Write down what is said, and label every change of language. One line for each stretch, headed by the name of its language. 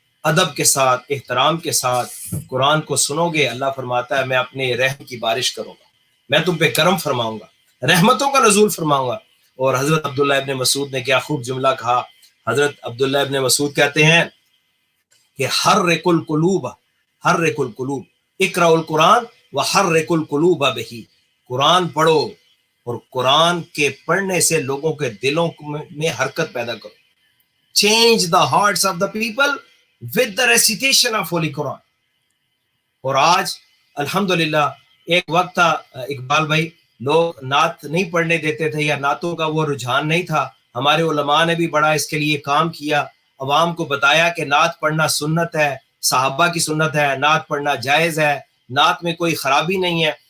Urdu: ادب کے ساتھ، احترام کے ساتھ قرآن کو سنو گے، اللہ فرماتا ہے میں اپنے رحم کی بارش کروں گا، میں تم پہ کرم فرماؤں گا، رحمتوں کا نزول فرماؤں گا۔ اور حضرت عبداللہ ابن مسعود نے کیا خوب جملہ کہا، حضرت عبداللہ ابن مسعود کہتے ہیں کہ
Arabic: حرک القلوب، حرک القلوب، اقرأ القرآن وحرک القلوب بہ،
Urdu: قرآن پڑھو اور قرآن کے پڑھنے سے لوگوں کے دلوں میں حرکت پیدا کرو۔
English: change the hearts of the people with the recitation of Holy Quran.
Urdu: اور آج الحمدللہ ایک وقت تھا اقبال بھائی لوگ نعت نہیں پڑھنے دیتے تھے یا نعتوں کا وہ رجحان نہیں تھا. ہمارے علماء نے بھی بڑا اس کے لیے کام کیا, عوام کو بتایا کہ نعت پڑھنا سنت ہے, صحابہ کی سنت ہے, نعت پڑھنا جائز ہے, نعت میں کوئی خرابی نہیں ہے.